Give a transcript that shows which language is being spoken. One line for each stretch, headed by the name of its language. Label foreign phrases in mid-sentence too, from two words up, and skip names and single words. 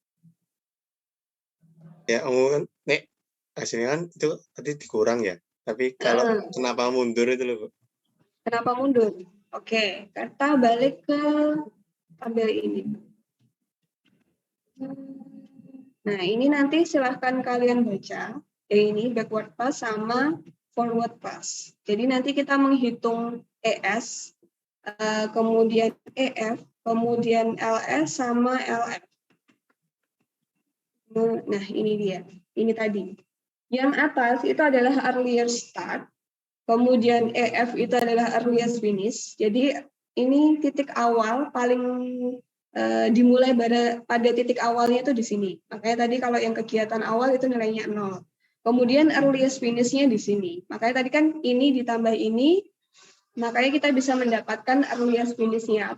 Indonesian: ya umum nek hasilnya kan itu tadi dikurang ya. Tapi kalau kenapa mundur itu loh, Bu? Kenapa mundur? Oke, kita balik ke tabel ini. Nah, ini nanti silahkan kalian baca.
English: Ini backward pass sama forward pass.
Indonesian: Jadi nanti kita menghitung ES, kemudian EF, kemudian LS sama LF. Nah, ini dia. Ini tadi. Yang atas itu adalah
English: earlier start,
Indonesian: kemudian EF itu adalah
English: earliest finish.
Indonesian: Jadi ini titik awal paling dimulai pada titik awalnya itu di sini. Makanya tadi kalau yang kegiatan awal itu nilainya 0. Kemudian
English: earliest finish-nya
Indonesian: di sini. Makanya tadi kan ini ditambah ini, makanya kita bisa mendapatkan
English: earliest finish-nya.